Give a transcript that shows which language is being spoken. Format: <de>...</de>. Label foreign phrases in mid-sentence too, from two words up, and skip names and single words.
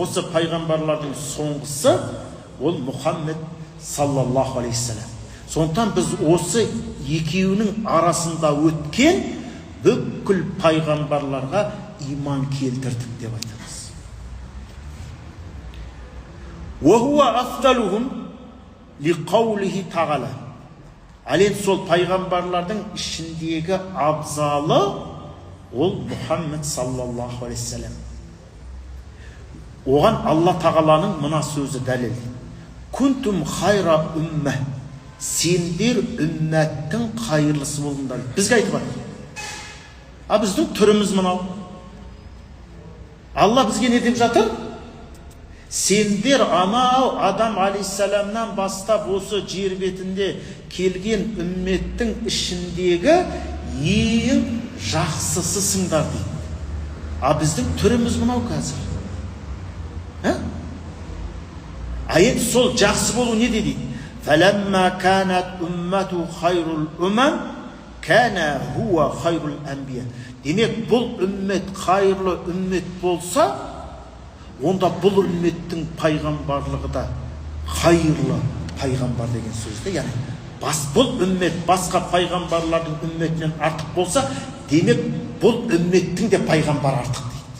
<kk>Осы пайғамбарлардың соңғысы ол Мухаммад</kk> <ar>صلى الله عليه السلام.</ar> <kk>Сондықтан біз осы екеуінің арасында өткен бүкіл пайғамбарларға иман келтірдік деп айтамыз.</kk> <ar>وَهُوَ أَفْضَلُهُمْ لِقَوْلِهِ تَعَالَى.</ar> <kk>Әлен сол пайғамбарлардың ішіндегі абзалы ол Мұхаммед</kk> <ar>صلى الله عليه وسلم.</ar> <kk>Оған Алла тағаланың мына сөзі дәлел.</kk> <ar>كنتم خير أمة.</ar> <kk>Сендер үмметтің қайырлысы болыңдар. Бізге айтып жатыр. Біздің түріміз мынау. Алла бізге не деп жатыр? Сендер анау Адам алейхиссаламнан бастап осы жер бетінде келген үмметтің ішіндегі ең жақсысысыңдар дейді. Біздің түріміз мынау қазір. Енді сол жақсы болу не дейді?</kk> <ar>فَلَمَّا كَانَتْ أُمَّتُ خَيْرُ الْأُمَمِ كَانَ هُوَ خَيْرُ الْأَنْبِيَا.</ar> <kk>Демек, бұл үммет қайырлы үммет болса, онда бұл үмметтің пайғамбарлығы да қайырлы пайғамбар деген сөзді. Яғни, бұл үммет басқа пайғамбарлардың үмметінен артық болса, демек, бұл үмметтің де пайғамбар артық дейді.</kk>